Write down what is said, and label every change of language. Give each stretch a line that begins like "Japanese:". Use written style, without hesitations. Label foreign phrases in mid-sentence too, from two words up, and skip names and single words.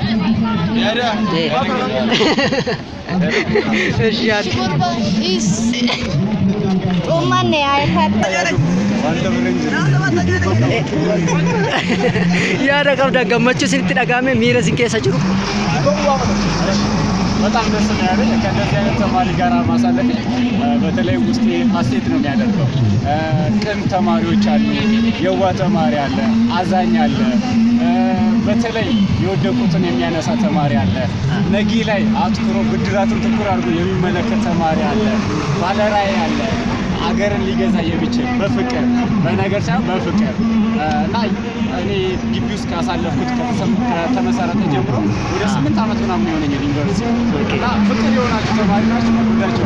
Oromo: Uummanni yaada qabda gammachuu isinitti dhagahame miira isin keessa jiru.
Amharic: በጣም ደስ ነው ያለኝ ከእንደዚህ አይነት ተማሪ ጋር ማሳለፍ በተለይ ውስጤ ሀሴት ነው የሚያደርገው። ቅን ተማሪዎች አሉ፣ የዋ ተማሪ አለ፣ አዛኝ አለ፣ በተለይ የወደቁትን የሚያነሳ ተማሪ አለ፣ ነጊ ላይ አትኩሮ ብድራቱን ትኩር አድርጎ የሚመለከት ተማሪ አለ፣ ባለራዕይ አለ፣ አገርን ሊገዛ የሚችል በፍቅር በነገር ሳይሆን በፍቅር እና እኔ ግቢ ውስጥ ካሳለፍኩት ከተመሰረተ ጀምሮ ወደ 8 ዓመት ምናምን የሆነኝ ዩኒቨርሲቲ እና ፍቅር የሆናችሁ ተማሪ ናችሁ። ወዳችሁ